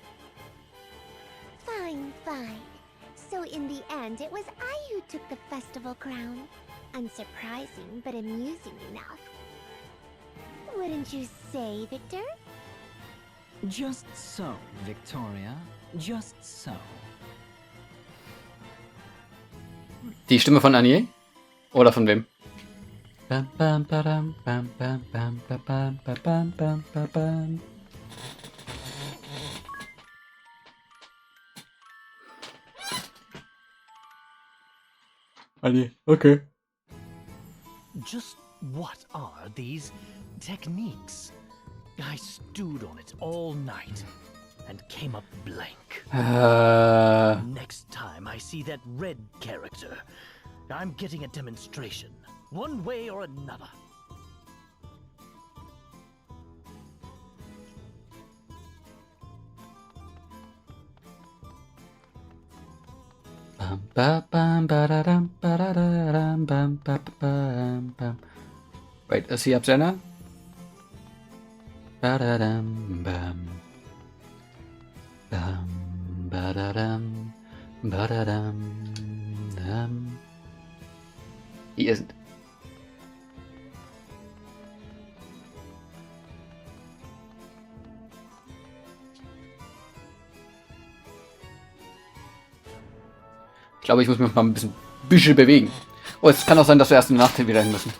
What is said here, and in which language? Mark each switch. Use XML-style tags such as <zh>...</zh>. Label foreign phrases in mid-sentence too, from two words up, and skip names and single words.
<en>Fine, fine. So in the end, it was I who took the festival crown. Unsurprising, but amusing enough. Wouldn't you say, Victor? Just so, Victoria. Just so.</en> <de>Die Stimme von Annie? Oder von wem? Bam, bam, badam, bam, bam, bam, bam, bam, bam, bam, bam, bam.</de> <en>Annie, okay. Just what are these techniques? I stewed on it all night and came up blank. Next time I see that red character, I'm getting a demonstration, one way or another. Bam, ba, bam, badadam, badadadam, bam, ba, ba, bam, bam. Wait, is he up there now? Badadam, bam. Bam, badadam, badadam, dam. He isn't.</en> <de>Ich glaube, ich muss mich mal ein bisschen bewegen. Oh, es kann auch sein, dass wir erst im Nachhinein wieder hin müssen.</de>